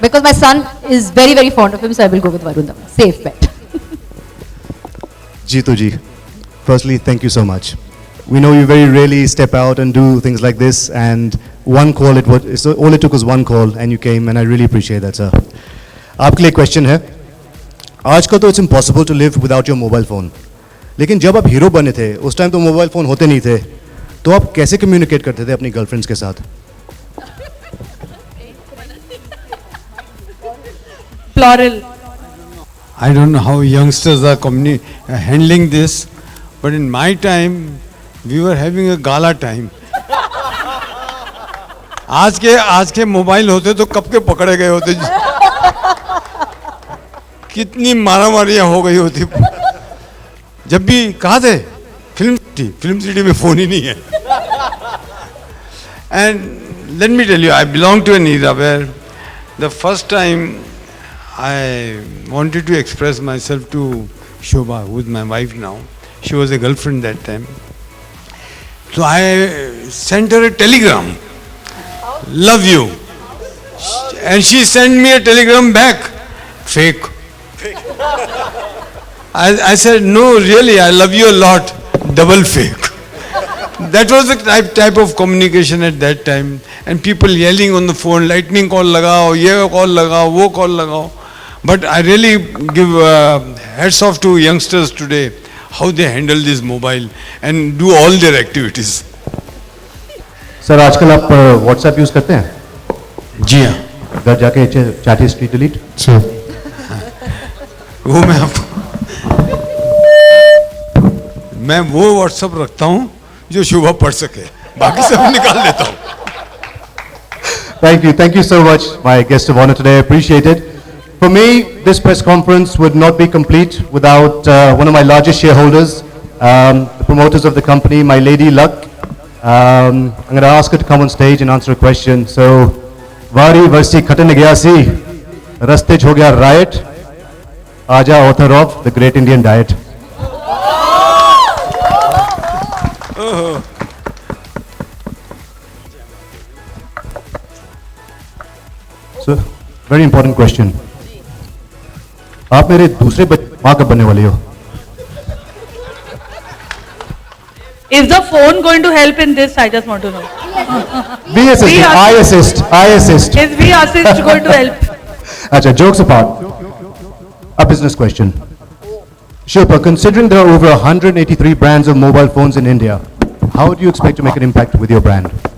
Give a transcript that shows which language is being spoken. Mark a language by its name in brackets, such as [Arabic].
[English] Because my son is very, very fond of him, so I will go with Varun. Dhawan. Safe bet. Jeetu ji, firstly, thank you so much. We know you very rarely step out and do things like this, and one call, all it took was one call, and you came, and I really appreciate that, sir. [Hindi] आपके लिए question है, आजकल तो [English] it's impossible to live without your mobile phone, [Hindi] लेकिन जब आप hero बने थे उस टाइम तो मोबाइल फ़ोन होते नहीं थे, तो आप कैसे कम्युनिकेट करते थे अपनी गर्लफ्रेंड्स के साथ? [English] Plural. I don't know how youngsters are handling this, but in my time, we were having a gala time. [Hindi] आज के मोबाइल होते तो कब के पकड़े गए होते, कितनी मारामारियां हो गई होती. जब भी कहा थे फिल्म सिटी में फोन ही नहीं है. [English] And let me tell you, I belong to an era where the first time I wanted to express myself to Shobha, who is my wife now. She was a girlfriend that time. So I sent her a telegram. Love you. And she sent me a telegram back. Fake. I said, no, really, I love you a lot. Double fake. That was the type of communication at that time. And people yelling on the phone, lightning [Hindi] call lagao, ye call lagao, [English] wo call lagao. But I really give hats off to youngsters today, how they handle this mobile and do all their activities. [Hindi] Sir आजकल आप WhatsApp use करते हैं? जी हाँ. घर जाके chat history delete? वो मैं वो व्हाट्सएप रखता हूँ जो शुभा पढ़ सके, बाकी सब निकाल देता हूँ. [English] Thank you so much, my guest of honor today. Appreciate it. For me, this press conference would not be complete without one of my largest shareholders, the promoters of the company, my lady Luck. I'm going to ask her to come on stage and answer a question. So, Vari Varsi Khatan Gyasi, Rastej Ho Gaya Riot, Aja, author of The Great Indian Diet. So, very important question. [Hindi] आप मेरे दूसरे माँ कब बनने वाली हो? [English] Is the phone going to help in this? I just want to know. We assist. I assist. I assist. Is we assist going to help? Achha, jokes apart. A business question. Shilpa, considering there are over 183 brands of mobile phones in India, how do you expect to make an impact with your brand?